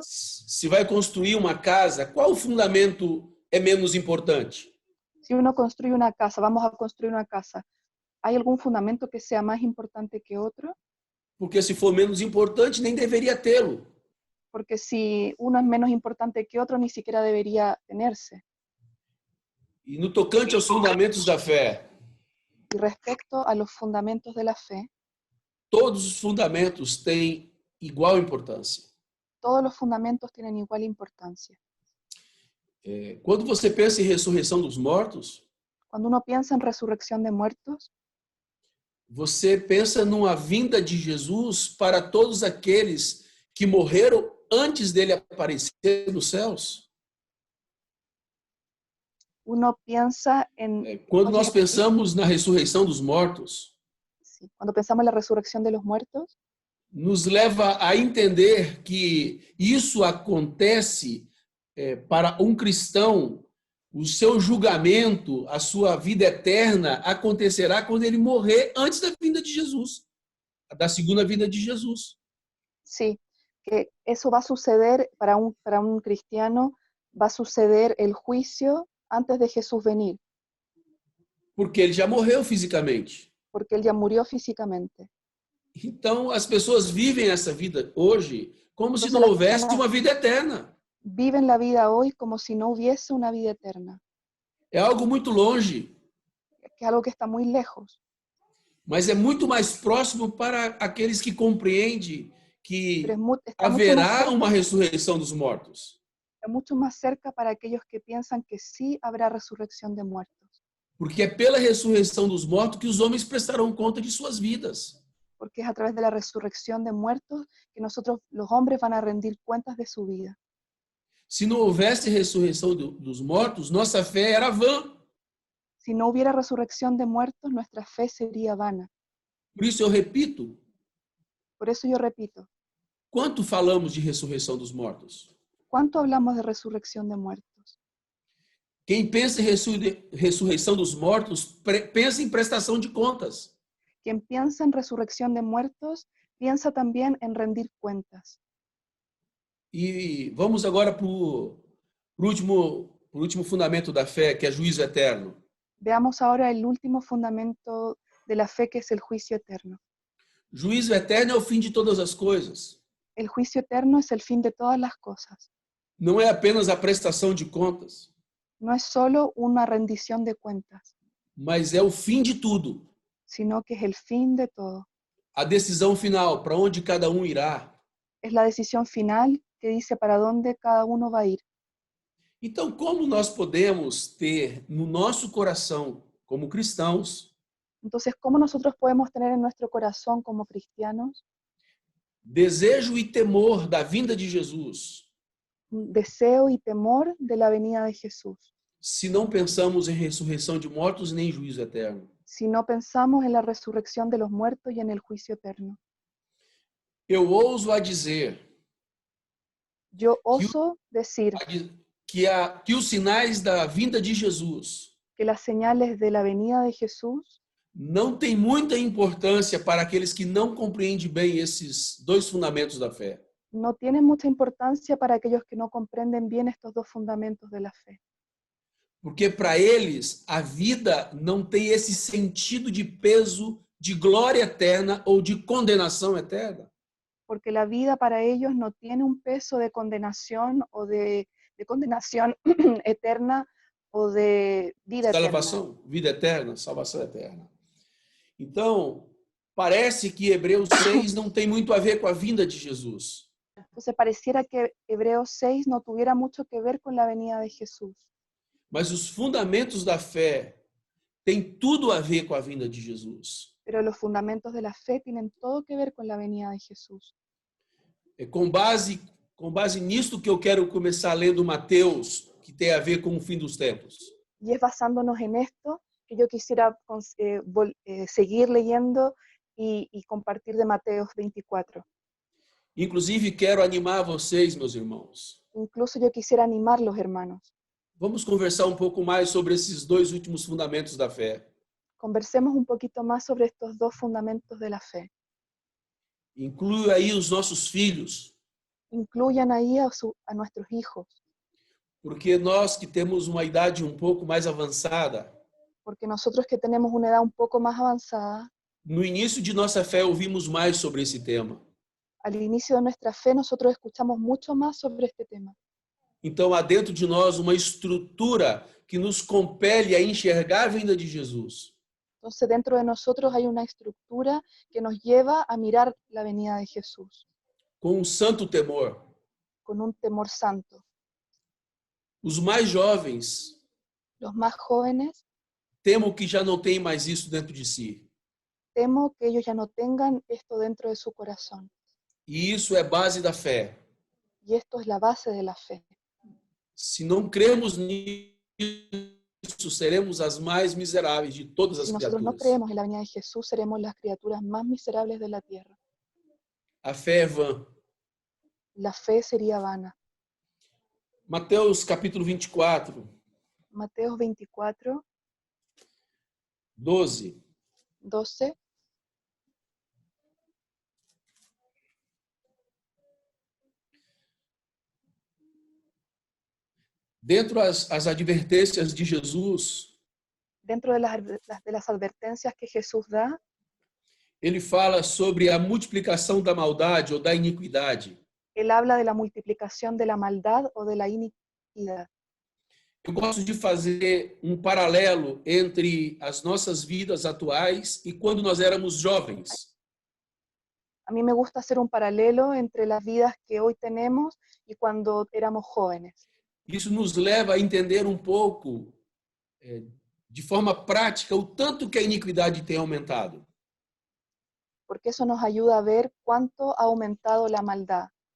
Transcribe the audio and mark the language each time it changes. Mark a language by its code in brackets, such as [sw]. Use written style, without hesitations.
[pt] Se vai construir uma casa, qual fundamento é menos importante? [es] Si uno construye una casa, vamos a construir una casa, ¿hay algún fundamento que sea más importante que otro? [pt] Porque se for menos importante, nem deveria tê-lo. [es] Porque si uno es menos importante que otro, ni siquiera debería tenerse. [pt] E no tocante aos fundamentos da fé, [es] Y respecto a los fundamentos de la fe, [pt] todos os fundamentos têm igual importância. [es] todos los fundamentos tienen igual importancia. [pt] Quando você pensa em ressurreição dos mortos, [es] Cuando uno piensa en resurrección de muertos, [pt] você pensa numa vinda de Jesus para todos aqueles que morreram antes dele aparecer nos céus. [es] uno piensa en... [pt] Quando nós pensamos na ressurreição dos mortos, [es] Sí, cuando pensamos en la resurrección de los muertos, [pt] nos leva a entender que isso acontece para um cristão, o seu julgamento, a sua vida eterna acontecerá quando ele morrer antes da vinda de Jesus, da segunda vinda de Jesus. [es] sí, que eso va a suceder para un cristiano, va a suceder el juicio antes de Jesús venir, [pt] Porque ele já morreu fisicamente. [es] porque él ya murió físicamente. [pt] Então, as pessoas vivem essa vida hoje como se Então, não houvesse uma vida eterna. [es] Viven la vida hoy como si no hubiese una vida eterna, [pt] É algo muito longe, [es] que es algo que está muy lejos, [pt] mas é muito mais próximo para aqueles que compreendem que [es] pero está [pt] haverá uma ressurreição dos mortos. [es] mucho más cerca para aquellos que piensan que sí habrá resurrección de muertos, [pt] Porque é pela ressurreição dos mortos que os homens prestarão conta de suas vidas. [es] porque es a través de la resurrección de muertos que nosotros, los hombres, van a rendir cuentas de su vida. [pt] Se não houvesse ressurreição dos mortos, nossa fé era vã. [es] Si no hubiera resurrección de muertos, nuestra fe sería vana. [pt] Por isso eu repito, [es] Por eso yo repito, [pt] quanto falamos de ressurreição dos mortos? [es] ¿cuánto hablamos de resurrección de muertos? [pt] Quem pensa em ressurreição dos mortos, pensa em prestação de contas. [es] Quien piensa en resurrección de muertos, piensa también en rendir cuentas. [pt] E vamos agora para o último fundamento da fé, que é juízo eterno. [es] Veamos ahora el último fundamento de la fe, que es el juicio eterno. [pt] Juízo eterno é o fim de todas as coisas. [es] El juicio eterno es el fin de todas las cosas. [pt] Não é apenas a prestação de contas, [es] No es solo una rendición de cuentas, [pt] mas é o fim de tudo. [es] sino que es el fin de todo. [pt] A decisão final, para onde cada um irá. [es] Es la decisión final que dice para dónde cada uno va a ir. [pt] Então, como nós podemos ter no nosso coração, como cristãos, [es] Entonces, ¿cómo nosotros podemos tener en nuestro corazón como cristianos [pt] desejo e temor da vinda de Jesus, [es] un deseo y temor de la venida de Jesús, [pt] se não pensamos em ressurreição de mortos nem juízo eterno? [es] si no pensamos en la resurrección de los muertos y en el juicio eterno? [pt] Eu ouso a dizer [es] Yo oso decir [pt] que os sinais da vinda de Jesus [es] que las señales de la venida de Jesús [pt] não têm muita importância para aqueles que não compreendem bem esses dois fundamentos da fé. [es] no tienen mucha importancia para aquellos que no comprenden bien estos dos fundamentos de la fe. [pt] Porque para eles a vida não tem esse sentido de peso de glória eterna ou de condenação eterna. [es] Porque la vida para ellos no tiene un peso de condenación o de condenación eterna o de vida eterna. [pt] Salvação, vida eterna, salvação eterna. Então, parece que Hebreus 6 não tem muito a ver com a vinda de Jesus. [es] Entonces pareciera que Hebreos 6 no tuviera mucho que ver con la venida de Jesús. [pt] Mas os fundamentos da fé têm tudo a ver com a vinda de Jesus. [es] Pero los fundamentos de la fe tienen todo que ver con la venida de Jesús. [pt] É com base nisto que eu quero começar lendo Mateus, que tem a ver com o fim dos tempos. [es] Y es basándonos en esto que yo quisiera seguir leyendo y compartir de Mateos 24. [pt] Inclusive, quero animar vocês, meus irmãos. [es] Incluso yo quisiera animar los hermanos. [pt] Vamos conversar um pouco mais sobre esses dois últimos fundamentos da fé. [es] Conversemos un poquito más sobre estos dos fundamentos de la fe. [pt] Inclui aí os nossos filhos, [es] Incluyan ahí a nuestros hijos, [pt] porque nós que temos uma idade um pouco mais avançada, [es] porque nosotros que tenemos una edad un poco más avanzada, [pt] no início de nossa fé ouvimos mais sobre esse tema. [es] al inicio de nuestra fe nosotros escuchamos mucho más sobre este tema. [pt] Então há dentro de nós uma estrutura que nos compele a enxergar a vinda de Jesus. [es] Entonces dentro de nosotros hay una estructura que nos lleva a mirar la venida de Jesús [pt] Com um santo temor. [es] con un temor santo. [pt] Os mais jovens [es] Los más jóvenes, [pt] temo que já não tem mais isso dentro de si. [es] temo que ellos ya no tengan esto dentro de su corazón. [pt] E isso é base da fé. [es] Y esto es la base de la fe. [pt] Se não cremos nisso, seremos as mais miseráveis de todas as [es] Si nosotros no [pt] criaturas. [es] creemos en la venida de Jesús, seremos las criaturas más miserables de la tierra. [pt] A fé é vã. [es] La fe sería vana. [pt] Mateus capítulo 24, [es] Mateos 24, [pt] 12. [es] 12. [pt] Dentro as advertências de Jesus, [es] Dentro de las advertencias que Jesús da, [pt] ele fala sobre a multiplicação da maldade ou da iniquidade. [es] Él habla de la multiplicación de la maldad o de la iniquidad. [pt] Eu gosto de fazer um paralelo entre as nossas vidas atuais e quando nós éramos jovens. [es] A mí me gusta hacer un paralelo entre las vidas que hoy tenemos y cuando éramos jóvenes. [pt] Isso nos leva a entender um pouco, de forma prática, o tanto que a iniquidade tem aumentado. [es] Porque eso nos ayuda a ver cuánto ha aumentado la maldad.